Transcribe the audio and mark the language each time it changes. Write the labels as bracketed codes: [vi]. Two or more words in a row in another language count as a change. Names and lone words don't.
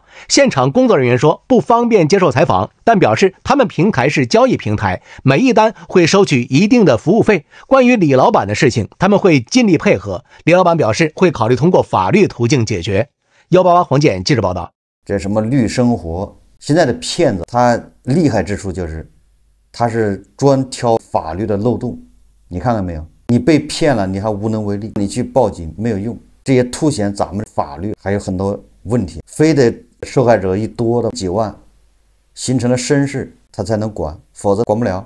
[zh] 現場工作人員說不方便接受採訪，但表示他們平台是交易平台，每一單會收取一定的服務費。關於李老板的事情，他們會盡力配合。李老板表示會考慮通過法律途徑解決。188黃健記者報道。這什麼綠生活，現在的騙子他厲害之處就是他是專挑法律的漏洞。你看看沒有，你被騙了你還無能為力，你去報警沒有用，這也凸顯咱們法律還有很多問題，非得受害者一多的幾萬形成了身世他才能管，否則管不了。